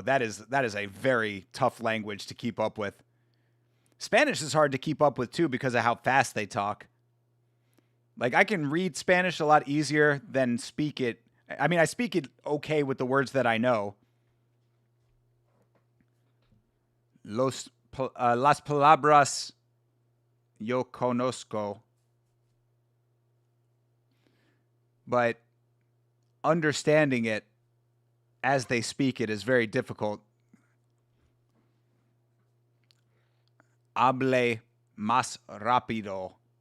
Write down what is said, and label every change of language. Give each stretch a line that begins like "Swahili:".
English: That is a very tough language to keep up with. Spanish is hard to keep up with, too, because of how fast they talk. Like, I can read Spanish a lot easier than speak it. I mean, I speak it okay with the words that I know.
Spanish: Las palabras yo conozco.
English: But understanding it as they speak it is very difficult.
Spanish: Hable más rápido.